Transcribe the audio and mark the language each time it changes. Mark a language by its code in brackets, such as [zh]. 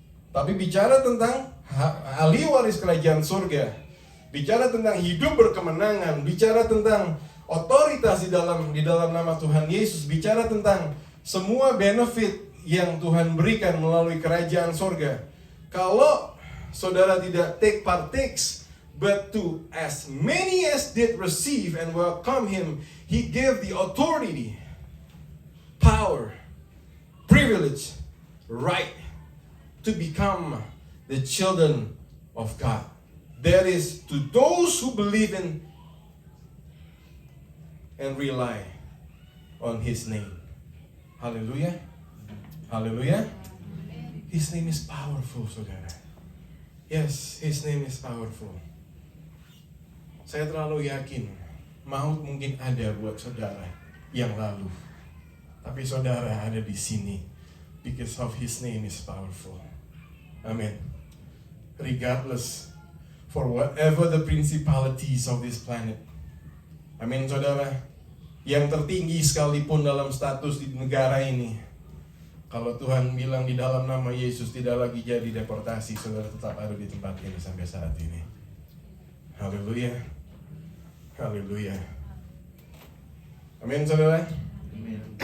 [id] Tapi bicara tentang ahli waris kerajaan surga, bicara tentang hidup berkemenangan, bicara tentang otoritas di dalam nama Tuhan Yesus, bicara tentang semua benefit yang Tuhan berikan melalui kerajaan surga. Kalau saudara tidak [en] partakes, but to as many as did receive and welcome him, he gave the authority, power, privilege, right to become the children of God. That is to those who believe in and rely on his name. Hallelujah. Hallelujah. His name is powerful, saudara. Yes, his name is powerful. [id] Saya terlalu yakin maut mungkin ada buat saudara yang lalu, tapi saudara ada di sini [en] because of his name is powerful. [id] Amen. [en] Regardless for whatever the principalities of this planet. [id] Amin, saudara. Yang tertinggi sekalipun dalam status di negara ini, kalau Tuhan bilang di dalam nama Yesus tidak lagi jadi deportasi, saudara tetap ada di tempat ini sampai saat ini. Haleluya. Haleluya. Amin, saudara. Amin.